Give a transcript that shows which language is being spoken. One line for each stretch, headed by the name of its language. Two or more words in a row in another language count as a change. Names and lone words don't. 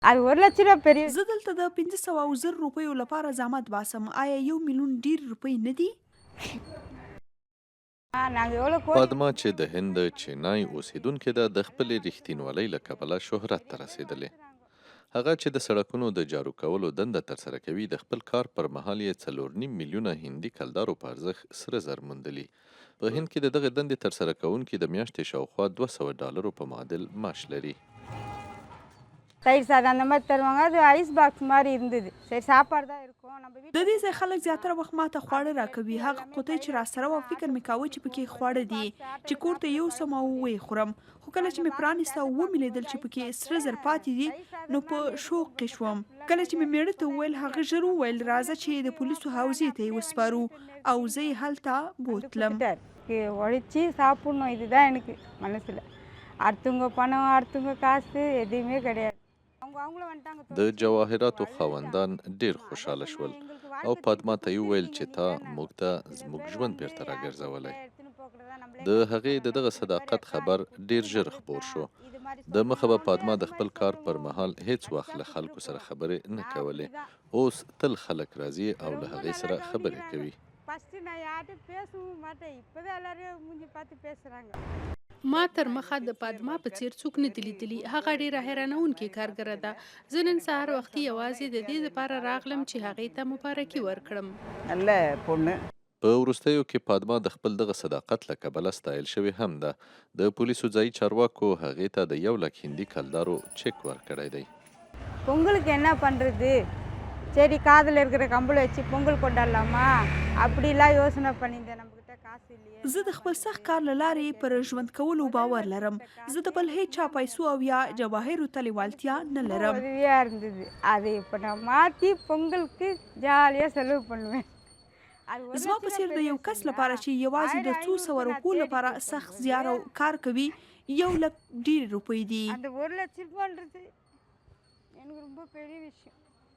Tamil: அது 1 லட்ச ரூபா பெரிய.
Pashto: زه دلته د 500,000 روپیو لپاره زحمت باسم. آیا 1 میلیون ډیر روپۍ نه دي؟
Tamil: நாங்க எவ்வளோ
Pashto: پادما چې د هند چنایي اوسیدونکې ده د خپلې ریښتینولۍ له کبله شهرت ته رسېدلې. هغه چې د سړکونو د جارو کولو دنده ترسره کوي د خپل کار پر مهال یې 4.5 میلیونه هندي کلدارو په ارزښت سره زر موندلي. په هند کې د دغه دندې ترسره کوونکي د میاشتې شاوخوا $200 په معادل معاش لري.
Tamil: தயிர் சாதம் அந்த மாதிரி தருவாங்க. அது
English: ice box
Tamil: மாதிரி இருந்தது. சரி சாப்பாடு தான் இருக்கும். நம்ம
Pashto: د
Tamil: வீட்டில்
Pashto: دې ځای خلک زیاتره وخت ماته خواړه راکوي. هغه قوطۍ چې راسره وه فکر مې کاوه چې پکې خواړه دي چې کور ته یوسم او ویې خورم. خو کله چې مې پرانیسته او ومې لیدل چې پکې سره زر پاتې دي نو په شوق کې شوم. کله چې مې میړه ته وویل هغه ژر وویل راځه چې د پولیسو حوزې ته یې وسپارو او زه یې هلته بوتلم.
Tamil: ஒழிச்சு சாப்பிடணும். இதுதான் எனக்கு மனசில். அடுத்தவங்க பணம் அடுத்தவங்க காசு எதுவுமே கிடையாது. அவங்கள வந்துட்டாங்க.
Pashto: د جواهراتو خاوندان ډیر خوشحاله شول او پادما ته یې وویل چې تا موږ ته زموږ ژوند بیرته راګرځولی. د هغې د دغه صداقت خبر ډیر ژر خپور شو. د مخه به پادما د خپل کار پر مهال هیڅ وخت له خلکو سره خبرې نه کولې. اوس تل خلک راځي او له هغې سره خبرې کوي.
Tamil: ஃபஸ்ட்டு நான் யார்கிட்டையும் பேசவும் மாட்டேன். இப்போதான் எல்லாரையும் மூஞ்சி பார்த்து பேசுகிறாங்க.
Pashto: ما تر مخه د پادما په څیر څوک نه دي لیدلي. هغه ډیره حیرانونکې کارګره ده. زه نن سهار وختي یوازې د دې لپاره راغلم چې هغې ته مبارکي ورکړم.
Tamil: நல்ல பொண்ணு.
Pashto: په وروستیو کې پادما د خپل دغه صداقت له کبله ستایل شوې هم ده. د پولیسو ځایي چارواکو هغې ته د 1 لک هندي کلدارو چک ورکړی دی.
Tamil: பொங்கலுக்கு என்ன பண்ணுறது? சரி காதில் இருக்கிற கம்பளை வச்சு பொங்கல் கொண்டாடலாமா அப்படிலாம் யோசனை பண்ணியிருந்தேன். நம்மக்கிட்ட காசு இல்லையே.
Pashto: زه د خپل سخت کار له لارې پر ژوند کولو باور لرم. زه د بل هیڅ چا پیسو او یا جواهرو ته لیوالتیا نه لرم.
Tamil: உதவியாக இருந்தது. அது இப்போ நான் மாற்றி பொங்கலுக்கு ஜாலியாக செலவு பண்ணுவேன்.
Pashto: زما په څیر د یو کس لپاره چې یوازې د 200 روپو لپاره سخت زیار او کار کوي 1 لک ډیر روپۍ دي.
Tamil: அந்த 1 லட்ச ரூபான்றது எனக்கு ரொம்ப பெரிய விஷயம்.